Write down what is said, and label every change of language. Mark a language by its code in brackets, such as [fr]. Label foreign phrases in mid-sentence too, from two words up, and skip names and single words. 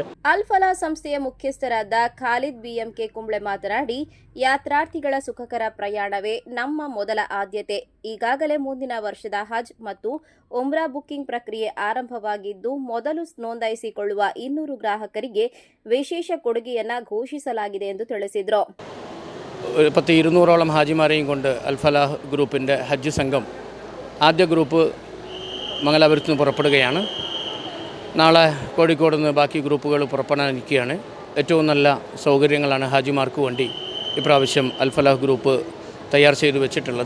[kn] ಅಲ್ ಫಲಾಹ್ ಸಂಸ್ಥೆಯ ಮುಖ್ಯಸ್ಥರಾದ ಖಾಲಿದ್ ಬಿಎಂಕೆ ಕುಂಬ್ಳೆ ಮಾತನಾಡಿ, ಯಾತ್ರಾರ್ಥಿಗಳ ಸುಖಕರ ಪ್ರಯಾಣವೇ ನಮ್ಮ ಮೊದಲ ಆದ್ಯತೆ. ಈಗಾಗಲೇ ಮುಂದಿನ ವರ್ಷದ ಹಜ್ ಮತ್ತು ಉಮ್ರಾ ಬುಕ್ಕಿಂಗ್ ಪ್ರಕ್ರಿಯೆ ಆರಂಭವಾಗಿದ್ದು, ಮೊದಲು ನೋಂದಾಯಿಸಿಕೊಳ್ಳುವ 200 ಗ್ರಾಹಕರಿಗೆ ವಿಶೇಷ ಕೊಡುಗೆಯನ್ನ ഘോഷിಸಲಾಗಿದೆ ಎಂದು ತಿಳಿಸಿದರು. [ml] 200ഓളം ഹാജിമാരെയും കൊണ്ട് അൽ ഫലാഹ് ഗ്രൂപ്പിൻ്റെ ഹജ്ജ് സംഘം ആദ്യ ഗ്രൂപ്പ് മംഗലാപുരത്ത് നിന്ന് പുറപ്പെടുകയാണ്. നാളെ കോഴിക്കോട് നിന്ന് ബാക്കി ഗ്രൂപ്പുകൾ പുറപ്പെടാനിരിക്കുകയാണ്. ഏറ്റവും നല്ല സൗകര്യങ്ങളാണ് ഹാജിമാർക്ക് വേണ്ടി ഇപ്രാവശ്യം അൽ ഫലാഹ് ഗ്രൂപ്പ് തയ്യാർ ചെയ്തു വെച്ചിട്ടുള്ളത്.